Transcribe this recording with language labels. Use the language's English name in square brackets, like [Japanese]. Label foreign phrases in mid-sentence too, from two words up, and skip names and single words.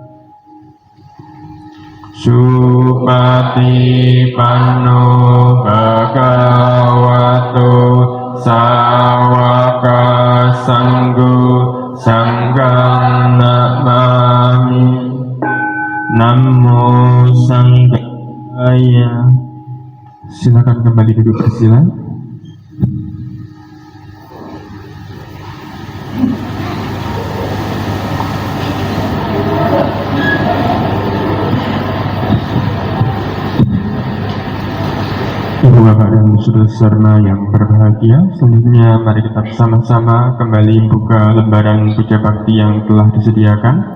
[Pali] Supati Panno Bhagavato Sawaka Sanggo Sanggang Namami. Namo Sanggaya. [Indonesian] Silakan kembali duduk bersila. Ibu Bapak dan Saudara Serna yang berbahagia, selanjutnya mari kita bersama-sama kembali buka lembaran puja bakti yang telah disediakan.